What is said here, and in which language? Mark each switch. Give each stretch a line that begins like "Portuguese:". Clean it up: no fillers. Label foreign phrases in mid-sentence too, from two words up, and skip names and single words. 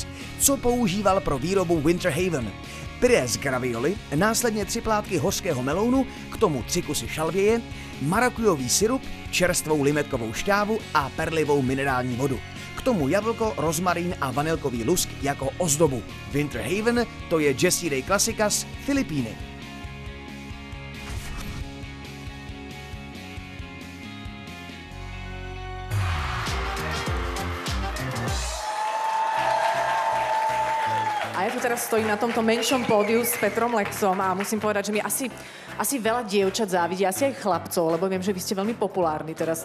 Czech: Co používal pro výrobu Winter Haven? Pyré z gravioli, následně 3 plátky hořkého melounu, k tomu 3 kusy šalvěje, marakujový sirup, čerstvou limetkovou šťávu a perlivou minerální vodu. K tomu jablko, rozmarín a vanilkový lusk jako ozdobu. Winter Haven, to je Jessie Ray Classicas, Filipíny.
Slovak: A ja tu teraz stojím na tomto menšom pódiu s Petrom Lexom a musím povedať, že mi asi veľa dievčat závidí, asi aj chlapcov, lebo viem, že vy ste veľmi populárni teraz.